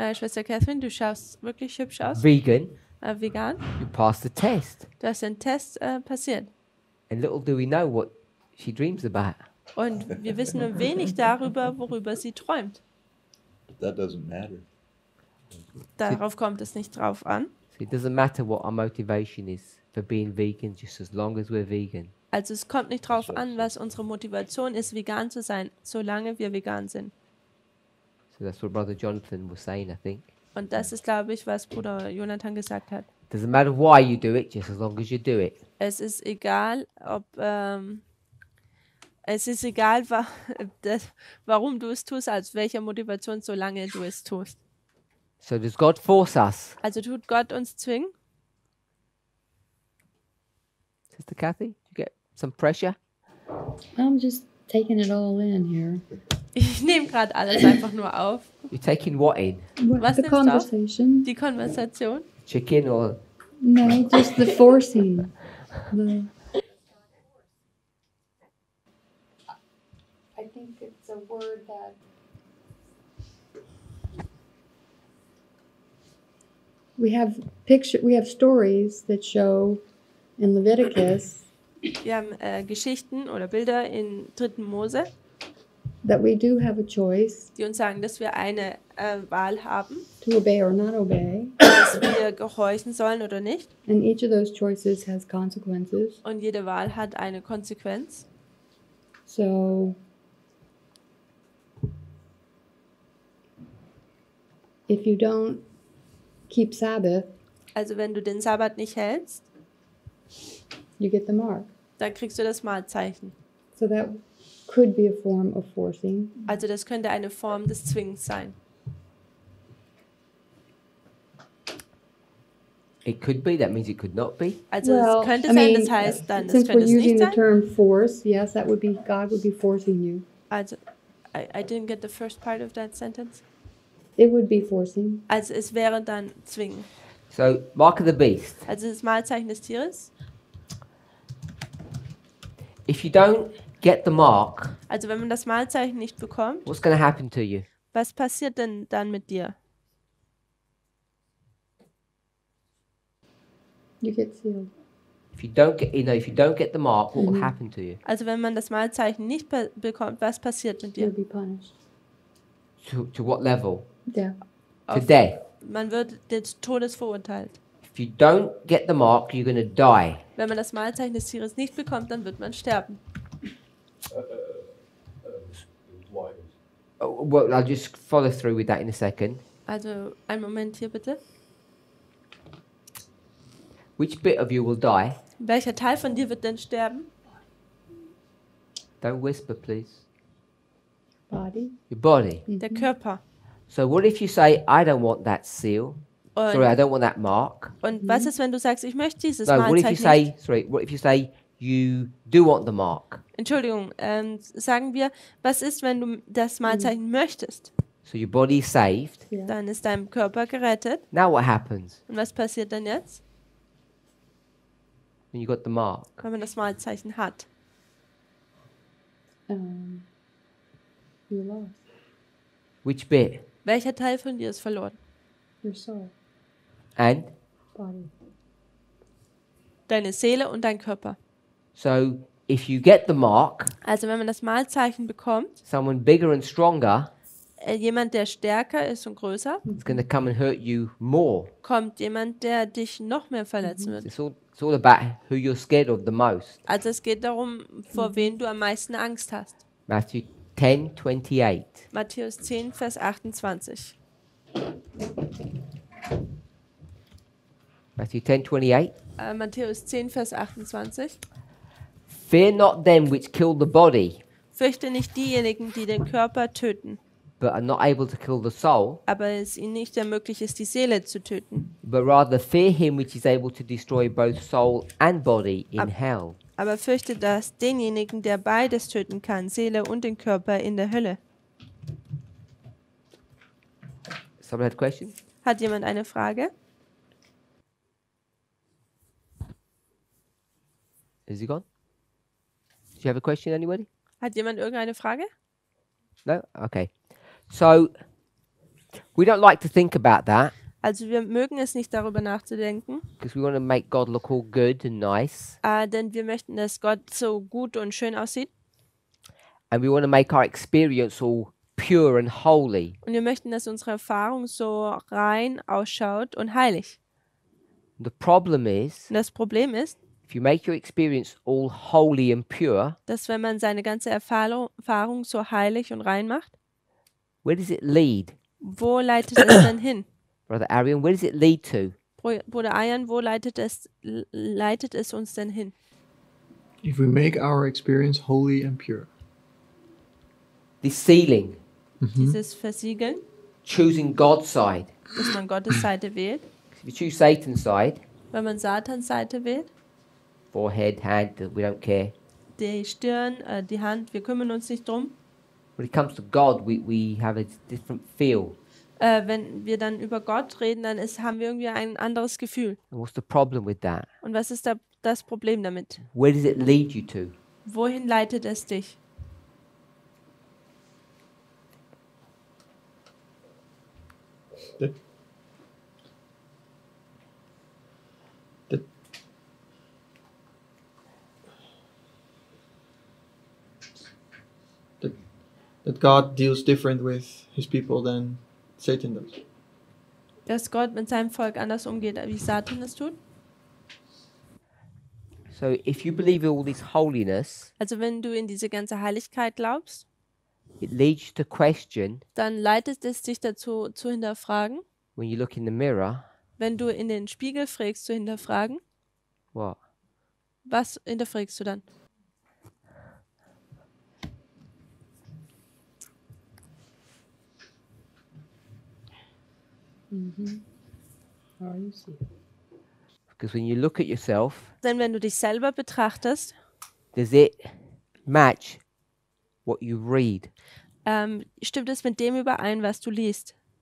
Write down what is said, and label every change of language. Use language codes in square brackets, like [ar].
[de] Schwester Catherine, du schaust wirklich hübsch aus, vegan, vegan. [en] you passed the test. [de] Du hast den Test passiert. [en] And little do we know what she dreams about. [de] Und wir wissen nur wenig darüber, worüber sie träumt. [en] That doesn't matter. [de] Darauf kommt es nicht drauf an. [en] So it doesn't matter what our motivation is for being vegan, just as long as we're vegan. [de] Also es kommt nicht drauf an, was unsere Motivation ist, vegan zu sein, solange wir vegan sind. [en] So that's what Brother Jonathan was saying, I think. [de] Und das ist, glaube ich, was Bruder Jonathan gesagt hat. [en] Doesn't matter why you do it, just as long as you do it. [de] Es ist egal, warum du es tust, als welcher Motivation, solange du es tust. [en] So does God force us? [de] Also tut Gott uns zwingen? [en] Sister Kathy, you get some pressure? I'm just taking it all in here. [de] Ich nehme gerade alles einfach nur auf. [en] You're taking what in? [de] Was [en] The [de] nimmst du auf? [en] conversation? [de] Die Konversation? [en] Chicken or No, just the forcing. I think it's a word that we have stories that show in Leviticus [de] Wir haben Geschichten oder Bilder in 3. Mose, [en] that we do have a choice [de] die uns sagen, dass wir eine Wahl haben, [en] to obey or not obey, [de] dass wir gehorchen sollen oder nicht. [en] and each of those choices has consequences. [de] Und jede Wahl hat eine Konsequenz. [en] So if you don't keep Sabbath, [de] Also wenn du den Sabbat nicht hältst, [en] you get the mark. [de] dann kriegst du das Mahlzeichen. [en] So that could be a form of forcing. [de] Also das könnte eine Form des Zwingens sein. [en] it could be, that means it could not be. [de] Also es könnte sein, das heißt dann, es [en] since [de] könnte [en] we're [de] es nicht [en] using the [de] sein. [en] term force, yes, that would be God would be forcing you. Also, I didn't get the first part of that sentence. It would be forcing. [de] Also es wäre dann zwingen. [en] So, mark of the beast. [de] Also das Mahlzeichen des Tieres. [en] If you don't get the mark, [de] Also wenn man das Malzeichen nicht bekommt, [en] what's going to happen to you? [de] was passiert denn dann mit dir? [en] You get sealed. If you don't get, if you don't get the mark, what will happen to you? [de] Also wenn man das Malzeichen nicht bekommt, was passiert mit [en] You'll [de] dir? [en] be punished. To what level? Death. To [de] Auf- [en] death. [de] Man wird des Todes verurteilt. [en] If you don't get the mark, you're going to die. [de] Wenn man das Malzeichen des Tieres nicht bekommt, dann wird man sterben. [en] Oh, well, I'll just follow through with that in a second. [de] Also einen Moment hier bitte. [en] Which bit of you will die? [de] Welcher Teil von dir wird denn sterben? [en] Don't whisper, please. Body. Your body. [de] Der Körper. [en] So what if you say, I don't want that seal? Sorry, I [de] Und, [en] don't want that mark. [de] und was ist, wenn du sagst, ich möchte dieses [en] No, what if you [de] Malzeichen nicht? [en] say, sorry, what if you say you do want the mark? [de] Entschuldigung, sagen wir, was ist, wenn du das Malzeichen möchtest? [en] So your body is saved. Yeah. [de] Dann ist dein Körper gerettet. [en] Now what happens [de] Und was passiert dann jetzt, [en] when you got the mark? [de] wenn man das Malzeichen hat? [en] You're lost. Which bit? [de] Welcher Teil von dir ist verloren? [en] Your soul. And Body. [de] Deine Seele und dein Körper. [en] so if you get the mark, [de] Also wenn man das Malzeichen bekommt, [en] someone bigger and stronger [de] jemand, der stärker ist und größer, [en] is going to come and hurt you more. [de] kommt jemand, der dich noch mehr verletzen wird. [en] It's all about who you're scared of the most. [de] Also es geht darum, vor wen du am meisten Angst hast. [en] Matthew 10:28. [de] Matthäus 10, Vers 28. [en] Matthew 10:28. [de] Matthäus 10, Vers 28. [en] Fear not them which kill the body, [de] Fürchte nicht diejenigen, die den Körper töten, [en] but are not able to kill the soul, [de] aber es ihnen nicht ermöglicht ist, die Seele zu töten. [en] but rather fear him which is able to destroy both soul and body in hell. [de] Aber fürchte das denjenigen, der beides töten kann, Seele und den Körper in der Hölle. [en] Someone had a question? [de] Hat jemand eine Frage? [en] Is he gone? Do you have a question, anybody? [de] Hat jemand irgendeine Frage? [en] No? Okay. So, we don't like to think about that [de] Also wir mögen es nicht, darüber nachzudenken, [en] because we want to make God look all good and nice. [de] denn wir möchten, dass Gott so gut und schön aussieht. [en] And we want to make our experience all pure and holy. [de] Und wir möchten, dass unsere Erfahrung so rein ausschaut und heilig. [en] The problem is, [de] Und das Problem ist, [en] if you make your experience all holy and pure, [de] dass wenn man seine ganze Erfahrung so heilig und rein macht, [en] where does it lead? [de] wo leitet es denn hin? [en] Brother Arian, where does it lead to? [de] Bruder Ayan, wo leitet es uns denn hin? [en] If we make our experience holy and pure, This sealing, [de] Dieses Versiegeln, [en] choosing God's side. [de] dass man Gottes Seite wählt. [en] If you choose Satan's side, [de] Wenn man Satans Seite wählt, [en] forehead, hand, we don't care. [de] die Stirn, die Hand, wir kümmern uns nicht drum. [en] When it comes to God, we have a different feel. [de] Wenn wir dann über Gott reden, dann haben wir irgendwie ein anderes Gefühl. [en] And what's the problem with that? [de] Und was ist da das Problem damit? [en] Where does it lead you to? [de] Wohin leitet es dich? [en] that God deals different with his people than Satan does. [de] Dass Gott mit seinem Volk anders umgeht, wie Satan es tut? [en] So if you believe in all this holiness, [de] Also wenn du in diese ganze Heiligkeit glaubst, [en] it leads you to question [de] dann leitet es dich dazu zu hinterfragen. [en] when you look in the mirror, [de] Wenn du in den Spiegel fragst, zu hinterfragen, [en] what? [de] was hinterfragst du dann? [en] How are you sealed? Because when you look at yourself, [de] Denn wenn du dich selber betrachtest, [en] does it match what you read? [de] stimmt es mit dem überein, was du liest?